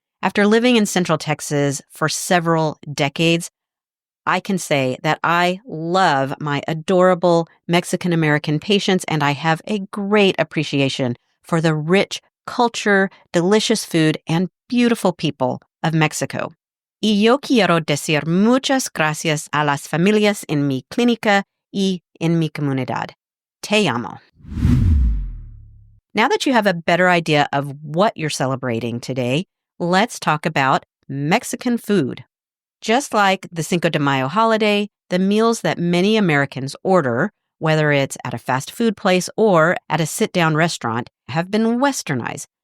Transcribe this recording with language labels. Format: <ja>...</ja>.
<en>After living in Central Texas for several decades, I can say that I love my adorable Mexican-American patients, and I have a great appreciation for the rich culture, delicious food, and beautiful people of Mexico.</en> <es>Y yo quiero decir muchas gracias a las familias en mi clínica y en mi comunidad. Te amo.</es> <en>Now that you have a better idea of what you're celebrating today, let's talk about Mexican food. Just like the Cinco de Mayo holiday, the meals that many Americans order, whether it's at a fast food place or at a sit-down restaurant, have been westernized.</en>